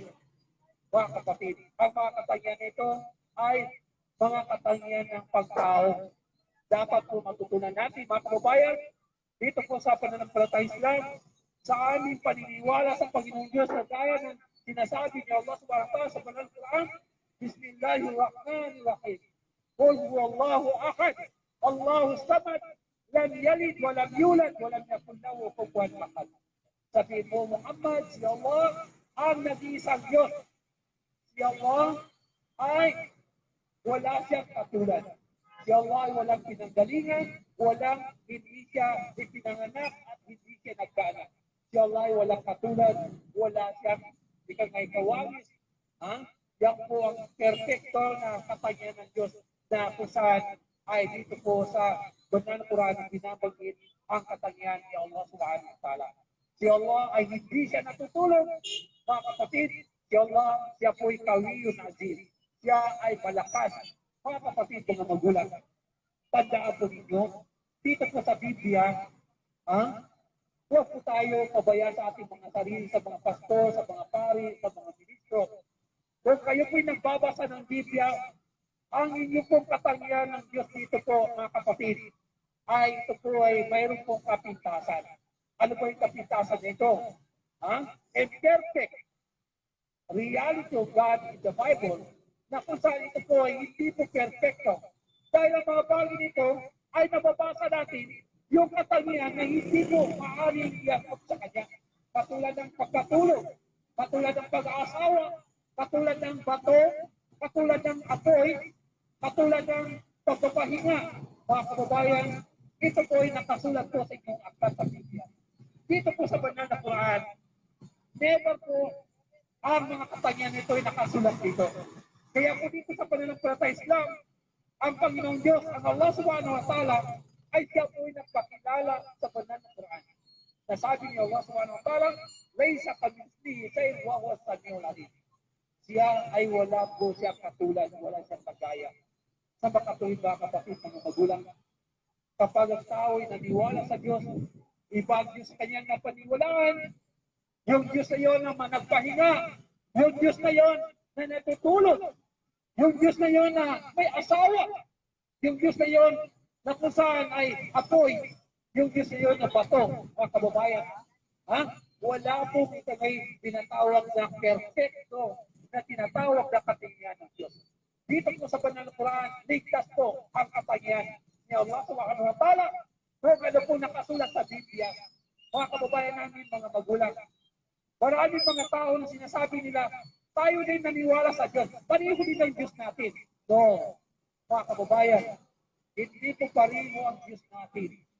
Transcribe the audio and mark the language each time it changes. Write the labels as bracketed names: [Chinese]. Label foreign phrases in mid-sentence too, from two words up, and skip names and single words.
[Filipino] Mga kapatid, ang mga katangian nito ay mga katangian ng pagtao. Dapat po matutunan natin, mga kababayan, dito po sa pananampalatayang Islam, sa aming paniniwala sa Panginoong Diyos na gaya ng sinasabi ni Allah [Arabic] سبحانه وتعالى [Filipino] sa banal Quran, Bismillahirrahmanirrahim. [Arabic] قل هو الله أحد، الله الصمد، لم يلد ولم يولد ولم يكن له كفوا أحد. [Filipino] Sabihin mo, Muhammad, si Allah ang nag-iisang Diyos. Si Allah ay wala siyang katulad. Si Allah ay walang pinanggalingan, hindi siya ipinanganak at hindi siya nagkaanak. Si Allah ay walang katulad, wala siyang ikang may kawangis. Yan po ang perfecto na katangian ng Diyos na kung saan ay dito po sa banal na Quran binabanggit ang katangian ni Allah [Arabic] سبحانه وتعالى. [Filipino] Si Allah ay hindi siya natutulog, mga kapatid. Si Allah, siya po ay [Arabic] قوي عزيز. [Filipino] Siya ay malakas. Mga kapatid, mga magulang, tandaan po ninyo, dito po sa Biblia, huwag po tayo pabayaan sa ating mga sarili, sa mga pastor, sa mga pari, sa mga ministro. Kung kayo po'y nagbabasa ng Biblia, ang inyong pong katangian ng Diyos dito po, mga kapatid, ay ito po ay mayroon pong kapintasan. Ano po yung kapintasan nito? [English] Imperfect reality of God in the Bible, [Filipino] na kung saan ito po ay hindi po perfecto. Dahil ang mga bagay nito ay nababasa natin yung katangian na hindi mo maaaring iakot sa kanya. Katulad ng pagkatulog, katulad ng pag-aasawa, katulad ng bato, katulad ng apoy, katulad ng pagpapahinga. Mga kababayan, ito po ay nakasulat po sa inyong aklat sa Biblia. Dito po sa banal na Quran, never po ang mga katangian nito ay nakasulat dito. Kaya po dito sa pananampalatayang Islam, ang Panginoong Diyos, ang Allah [Arabic] سبحانه وتعالى, [Filipino] ay siya po ay nagpakilala sa banal na Quran. Nasabi ni Allah [Arabic] سبحانه وتعالى, ليس كمثله شيء وهو السميع العليم. [Filipino] Siya ay wala po siya katulad, wala siyang kagaya. Sa makatuwid ba kapatid, mga magulang, kapag ang tao ay naniwala sa Diyos, ibang Diyos kanyang napaniwalaan, yung Diyos na yun na nagpahinga, yung Diyos na yun na natutulog, yung Diyos na yun na may asawa, yung Diyos na yun na kung saan ay apoy, yung Diyos na yun na bato, mga kababayan. Wala po ito may tinatawag na perfecto na tinatawag na katangian ng Diyos. Dito po sa banal na Quran, ligtas po ang katangian ni Allah [Arabic] سبحانه وتعالى. [Filipino] Kung ano po nakasulat sa Biblia, mga kababayan namin, mga magulang, maraming mga tao na sinasabi nila, tayo din naniwala sa Diyos. Pareho din ang Diyos natin. No, mga kababayan, hindi po pareho ang Diyos natin.